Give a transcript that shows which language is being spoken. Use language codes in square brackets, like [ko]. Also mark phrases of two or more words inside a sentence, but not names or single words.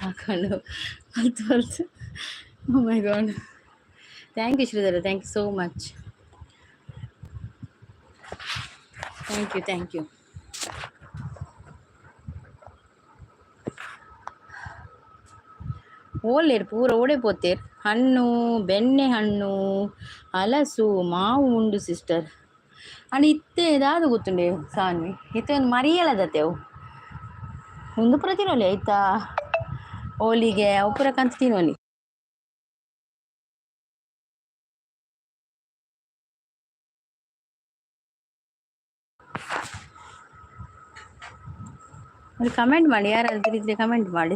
[kn] ಇಟ್ಕೊಂಡು ಹೊಲ್ತು [en] oh my god. Thank you Shridhara, thank you so much. Thank you. [tcy] ಓಲೇರು ಪೂರ ಓಡಿಪೋತೇರು. ಹಣ್ಣು, ಬೆಣ್ಣೆ ಹಣ್ಣು, ಹಲಸು, ಮಾವು ಉಂಡು ಸಿಸ್ಟರ್. ಅಂಡ್ ಇತ್ತೆ ದಾದು ಗೊತ್ತುಂಡೆ ಸಾನ್ವಿ ಇತ್ತೆ ಒಂದು ಮರಿಯಲದತೆವು ಒಂದು ಪುರ ತಿನ್ನೋಲಿ ಆಯ್ತಾ. ಓಲಿಗೆ ಅವು ಪುರ ಕಂತು ತಿನ್ನೋಲಿ. [kn] ಒಂದು ಕಮೆಂಟ್ ಮಾಡಿ, ಯಾರಾದ್ರೂ ಇದ್ರೆ ಕಮೆಂಟ್ ಮಾಡಿ.